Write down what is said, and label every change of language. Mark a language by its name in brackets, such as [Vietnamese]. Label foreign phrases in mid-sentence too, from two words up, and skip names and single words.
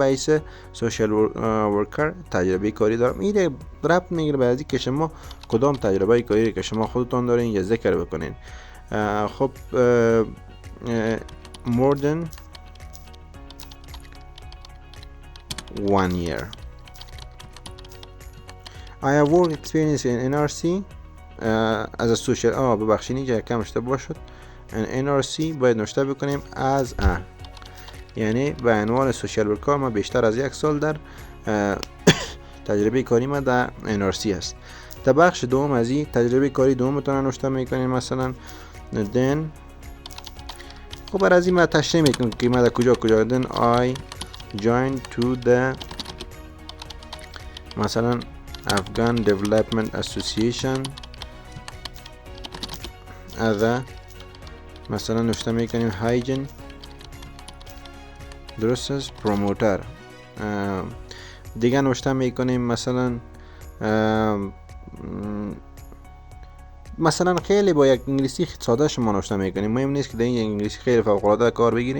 [Persian] باعث [English] social worker [Persian] تجربه کاری دارم. این ربط میگیره به ازی که شما کدام تجربه کاری که شما خودتون دارین یا ذکر بکنین. [English] خب more than 1 year I have work experience in NRC as a social [Persian] ببخشید اینجا کم اشتباه شد. NRC باید نوشته بکنیم [English] as a، [Persian] یعنی به عنوان [English] social worker [Persian] ما بیشتر از 1 سال در تجربه کاری ما در NRC است. در بخش دوم از این تجربه کاری دومتون نوشته میکنیم. مثلا then خب برای از این ما تشریح میکنیم که ما در کجا [English] then I joined to the [Persian] مثلا افغان دیولپمنت اسوسییشن از مثلا نوشته میکنیم هایجن، درست است، پروموتر. دیگه نوشته میکنیم مثلا خیلی با یک انگلیسی ساده شما نوشته میکنیم، مهم نیست که در این انگلیسی خیلی فوق العاده کار بگیرین.